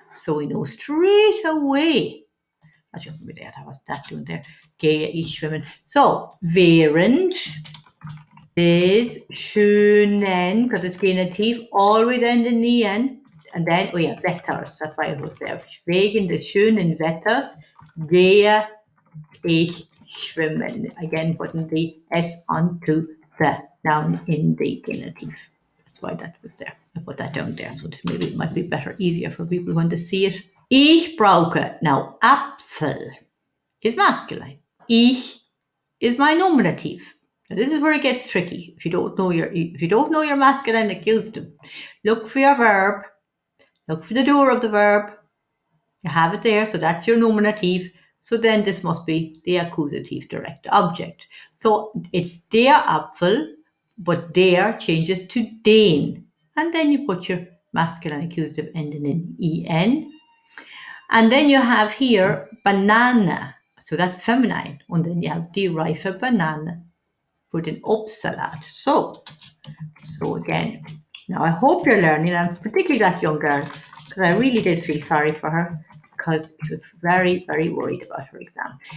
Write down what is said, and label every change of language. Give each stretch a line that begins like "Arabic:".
English: So we know straight away. I shouldn't be there. What's that doing there? Gehe ich schwimmen. So, während des schönen, because it's genitive, always end in en. And then, oh yeah, Wetters. That's why I was there.
German: Wegen des schönen Wetters gehe ich schwimmen.
English: Again, putting the S onto the noun in the genitive. That's why that was there. I put that down there, so maybe it might be better, easier for people when they see it. Ich brauche. Now, Apfel is masculine. Ich is my nominative. Now, this is where it gets tricky. If you don't know your masculine accusative, look for your verb. Look for the door of the verb. You have it there, so that's your nominative. So then this must be the accusative direct object. So it's der Apfel, but der changes to den. And then you put your masculine accusative ending in en. And then you have here banana. So that's feminine.
German: And then you have die reife Banane für den Obstsalat.
English: So again, now I hope you're learning, and particularly that young girl, because I really did feel sorry for her, because she was very, very worried about her exam.